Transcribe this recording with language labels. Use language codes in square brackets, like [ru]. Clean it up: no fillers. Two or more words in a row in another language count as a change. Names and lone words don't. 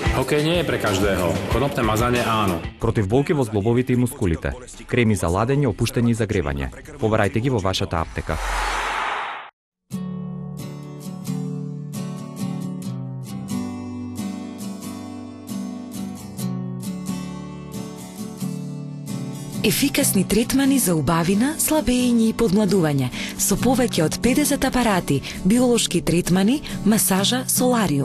[sk] Sladké nie je pre každého. Konopné mazanie áno. [mk] Против болки во зглобовите и мускулите. Креми за ладење, опуштање и загревање. Побарајте ги во вашата аптека. Ефикасни третмани за убавина, слабење и подмладување со повеќе од 50 апарати, биолошки третмани, масажа, солариум.